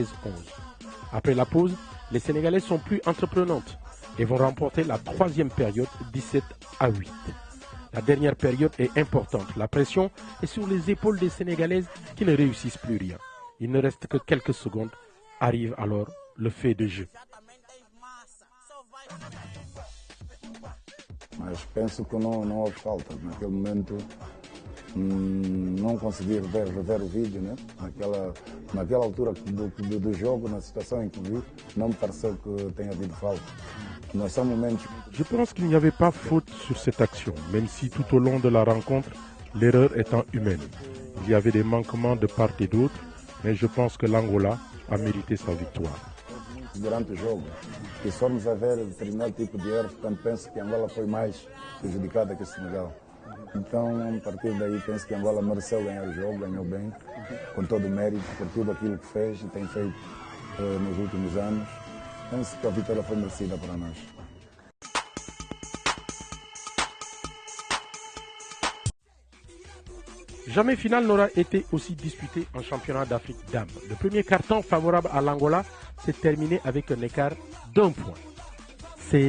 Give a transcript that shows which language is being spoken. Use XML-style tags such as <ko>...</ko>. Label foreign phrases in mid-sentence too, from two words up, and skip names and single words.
<fr>Après la pause, les Sénégalaises sont plus entreprenantes et vont remporter la troisième période 17-8. La dernière période est importante. La pression est sur les épaules des Sénégalaises qui ne réussissent plus rien. Il ne reste que quelques secondes. Arrive alors le fait de jeu.</fr> <pt>Mas penso que não houve falta. Naquele momento não consegui rever o vídeo, né? Naquela altura do jogo, na situação em que vi, não me pareceu que tenha havido falta. Nós são momentos.</pt> <fr>Je pense qu'il n'y avait pas faute sur cette action, même si tout au long de la rencontre, l'erreur étant humaine. Il y avait des manquements de part et d'autre, mais je pense que l'Angola a mérité sa victoire.</fr> <pt>Durante o jogo, e se formos a ver determinado tipo de erro, portanto penso que Angola foi mais prejudicada que o Senegal. Então, a partir daí, penso que Angola mereceu ganhar o jogo, ganhou bem, com todo o mérito, por tudo aquilo que fez e tem feito nos últimos anos. Penso que a vitória foi merecida para nós.</pt> <fr>Jamais finale n'aura été aussi disputée en championnat d'Afrique dames. Le premier carton favorable à l'Angola s'est terminé avec un écart d'1 point, 16-15.</fr>